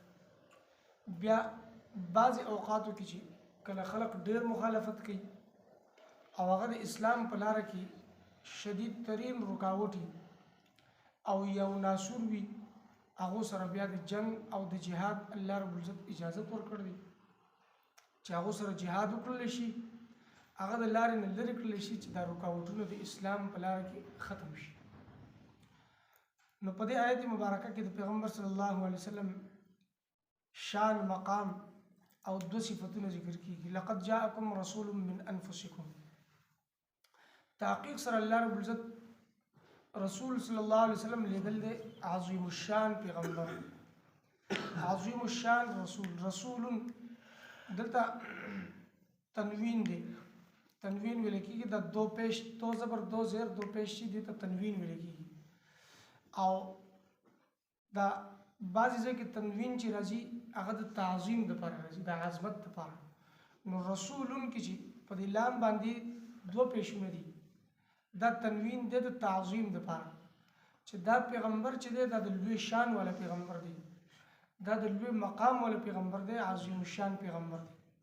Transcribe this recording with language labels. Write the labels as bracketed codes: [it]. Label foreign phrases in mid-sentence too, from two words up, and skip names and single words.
[ps] بیا بعض اوقاتو کې چې کله خلق ډیر مخالفت کوي او هغه د اسلام په لار کې شدید ترین رکاوټي او یو ناسور وي، هغه سره بیا د جنگ او د جهاد الله رب العزت اجازه ورکړي چې هغه سره جهاد وکړل شي، هغه د لارې نه لرې کړل شي چې دا رکاوټونه د اسلام په لار کې ختم شي. نو په دې آیت مبارکه کې د پیغمبر [ar] صلی الله علیه وسلم [ps] شان مقام او دو صفاتونه ذکر کیږي. [ar] لقد جاءکم رسول من انفسکم، [ps] تحقیق سره الله رب العزت رسول [ar] صلی الله علیه وسلم [ps] لیدل دی [ar] عظیم الشان [ps] پیغمبر، [ar] عظیم الشان [ps] رسول. رسول دلته تنوین دی، تنوین ویل کیږي د دو پیش تو زبر دو زیر دو پیش شي دي ته تنوین ویل کیږي. او دا بعضی ځای کې تنوین چې راځي هغه د تعظیم لپاره راځي، د عظمت لپاره. نو رسولون کې چې په دې لام باندې دو پیشونه دي، دا تنوین دی د تعظیم لپاره چې دا پیغمبر چې دی دا د لوی شان والا پیغمبر دی، دا د لوی مقام والا پیغمبر دی، [ar] عظیم الشان [ps] پیغمبر دی.